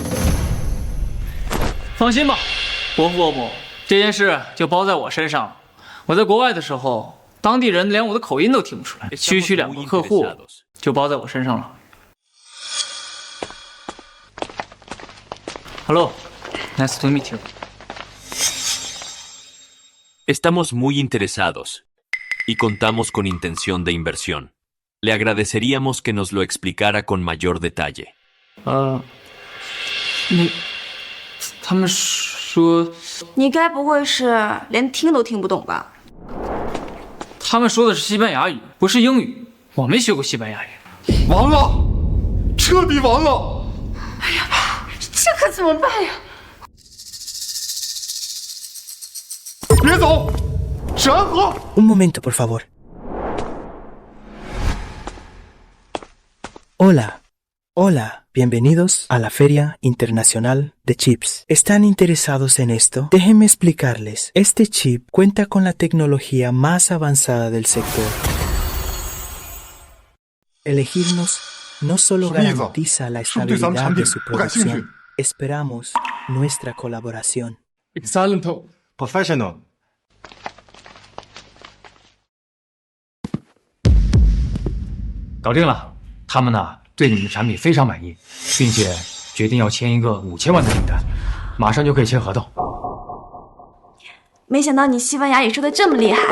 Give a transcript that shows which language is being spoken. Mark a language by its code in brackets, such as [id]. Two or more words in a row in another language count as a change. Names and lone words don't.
[zh] 放心吧，伯父，这件事就包在我身上。我在国外的时候，当地人连我的口音都听不出来，区区2个客户就包在我身上了。Hello, [en] nice to meet you. [es] Estamos muy interesados y contamos con intención de inversión. Le agradeceríamos que nos lo explicara con mayor detalle. [zh] 他们说，你该不会是连听都听不懂吧？他们说的是西班牙语，不是英语。我没学过西班牙语。完了，彻底完了！哎呀，这可怎么办呀？别走，沈安和。 [es] Un momento, por favor. Hola, bienvenidos a la Feria Internacional de Chips. ¿Están interesados en esto? Déjenme explicarles. Este chip cuenta con la tecnología más avanzada del sector. Elegirnos no solo garantiza la estabilidad de su producción. Esperamos nuestra colaboración. [en] Excellent, professional. [zh] 搞定了，他们呢对你们的产品非常满意，并且决定要签一个5000万的订单，马上就可以签合同。没想到你西班牙语说的这么厉害。